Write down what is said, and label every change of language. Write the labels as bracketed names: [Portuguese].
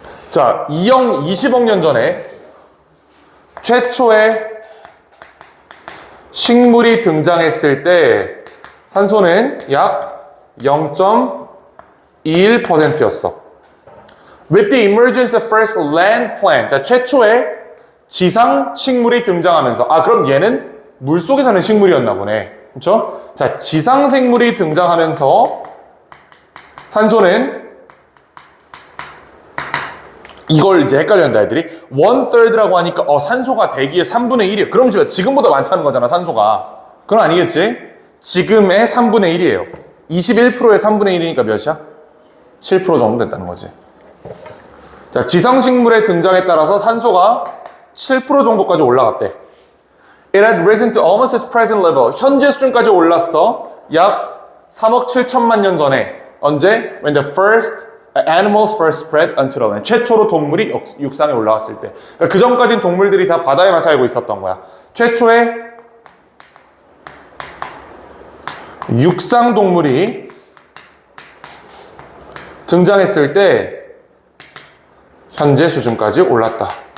[Korean] 자, 20억 년 전에 최초의 식물이 등장했을 때 산소는 약 0.21%였어. [English] With the emergence of first land plant. [Korean] 자, 최초의 지상 식물이 등장하면서 그럼 얘는 물속에 사는 식물이었나 보네. 그렇죠? 자, 지상 생물이 등장하면서 산소는 이걸 이제 헷갈렸다 애들이 1/3라고 하니까 산소가 대기의 3분의 1이에요. 그럼 지금보다 많다는 거잖아, 산소가. 그건 아니겠지? 지금의 3분의 1이에요. 21%의 3분의 1이니까 몇이야? 7% 정도 됐다는 거지. 자, 지상식물의 등장에 따라서 산소가 7% 정도까지 올라갔대. [English] It had risen to almost its present level. [Korean] 현재 수준까지 올랐어. 약 3억 7천만 년 전에 언제? [English] When the first animals first spread onto the land. [Korean] 최초로 동물이 육상에 올라왔을 때. 그러니까 그 전까지는 동물들이 다 바다에만 살고 있었던 거야. 최초의 육상 동물이 등장했을 때 현재 수준까지 올랐다.